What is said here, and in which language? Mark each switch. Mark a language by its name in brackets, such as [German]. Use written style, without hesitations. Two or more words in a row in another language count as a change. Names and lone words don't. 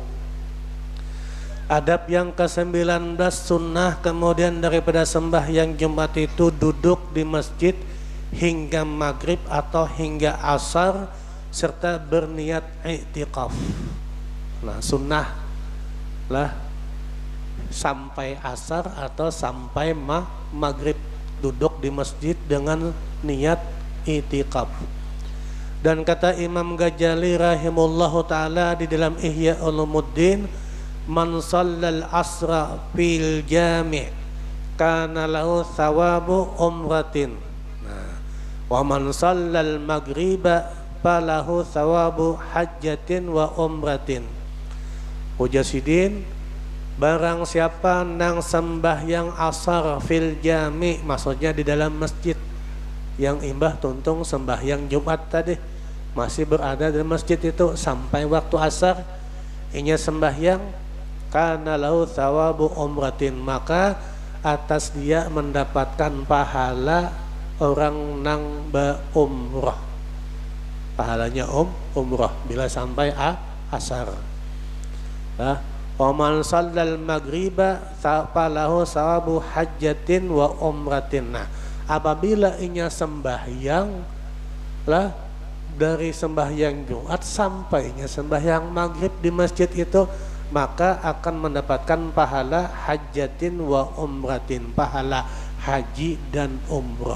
[Indonesian] Adab yang ke-19 sunnah kemudian daripada sembahyang Jumat itu duduk di masjid hingga maghrib atau hingga asar serta berniat i'tikaf. Nah, sunnah lah sampai asar atau sampai maghrib duduk di masjid dengan niat i'tikaf. Dan kata Imam Ghazali [Arabic] رحمه الله تعالى [Indonesian] di dalam Ihya Ulumuddin, [Arabic] من صلى العصر في الجامع كان له ثواب عمرة. ومن صلى المغرب فله ثواب حجة وعمرة. [Banjar] Mujasidin Barang siapa nang sembahyang asar [Arabic] في الجامع, [Banjar] maksudnya di dalam masjid, yang imbah tuntung sembahyang Jumat tadi masih berada di masjid itu sampai waktu asar, inya sembahyang, [Arabic] كان له ثواب عمرة, [Banjar] maka atas dia mendapatkan pahala orang nang berumrah, pahalanya umrah bila sampai asar. [Arabic] ومن صلى المغرب فله ثواب حجة وعمرة. [Banjar] Nah, apabila inya sembahyang lah dari sembahyang Jumat sampai inya sembahyang maghrib di masjid itu, maka akan mendapatkan pahala [Arabic] حجة وعمرة, [Banjar] pahala haji dan umrah.